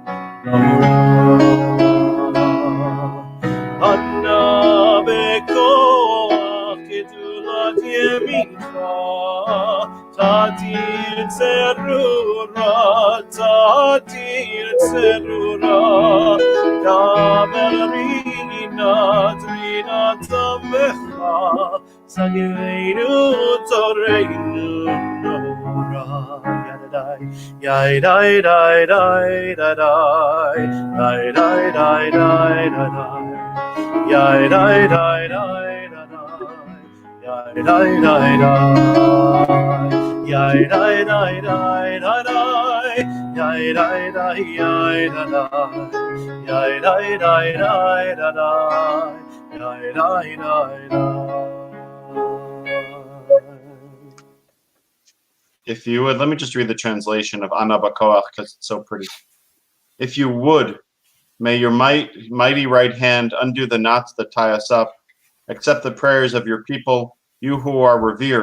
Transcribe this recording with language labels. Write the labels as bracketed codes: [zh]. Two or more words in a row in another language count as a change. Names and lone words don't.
[he] אנא בכח, גדולת ימינך, תתיר צרורה, קבל רנת עמך, שגבנו, טהרנו, נורא. Yai dai dai dai dai dai dai dai dai dai dai yai dai dai dai dai dai dai yai dai dai dai dai yai dai dai yai yai dai dai dai yai dai dai. [en] If you would, let me just read the translation of Ana Bakoach because it's so pretty. If you would, may your mighty right hand undo the knots that tie us up. Accept the prayers of your people, you who are revered.